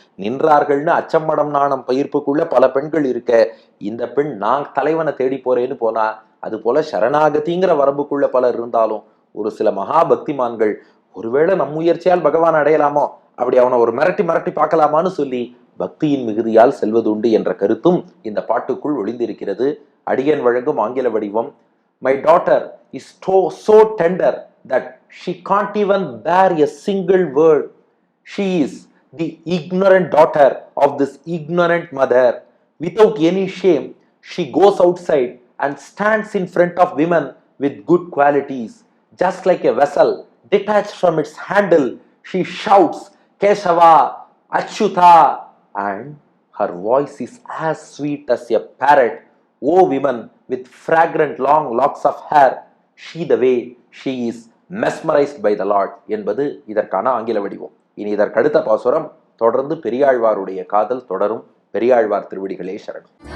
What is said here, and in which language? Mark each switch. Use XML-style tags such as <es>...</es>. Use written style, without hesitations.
<ta>நின்றார்கள்னு அச்சம்மடம் நாணம் பயிர்ப்புக்குள்ள பல பெண்கள் இருக்க, இந்த பெண் நான் தலைவனை தேடி போறேன்னு போனா, அது போல சரணாகதிங்கிற வரம்புக்குள்ள பலர் இருந்தாலும் ஒரு சில மகா பக்திமான்கள் ஒருவேளை நம் முயற்சியால் பகவான் அடையலாமோ, அப்படி அவனை ஒரு மிரட்டி மிரட்டி பார்க்கலாமான்னு சொல்லி பக்தியின் மிகுதியால் செல்வதுண்டு என்ற கருத்தும் இந்த பாட்டுக்குள் ஒளிந்திருக்கிறது. அடியன் வழங்கும் ஆங்கில வடிவம்.</ta> <en>My daughter is so tender that she can't even bear a single word. She is the ignorant daughter of this ignorant mother. Without any shame, she goes outside and stands in front of women with good qualities. Just like a vessel detached from its handle, she shouts, Keshava, Achyuta, and her voice is as sweet as a parrot. O women with fragrant long locks of hair, she the way she is mesmerized by the Lord</en> <ta>என்பது இதற்கான ஆங்கில வடிவம். இனி இதற்கடுத்த பாசுரம் தொடர்ந்து பெரியாழ்வாருடைய காதல் தொடரும். பெரியாழ்வார் திருவடிகளே சரணம்.</ta>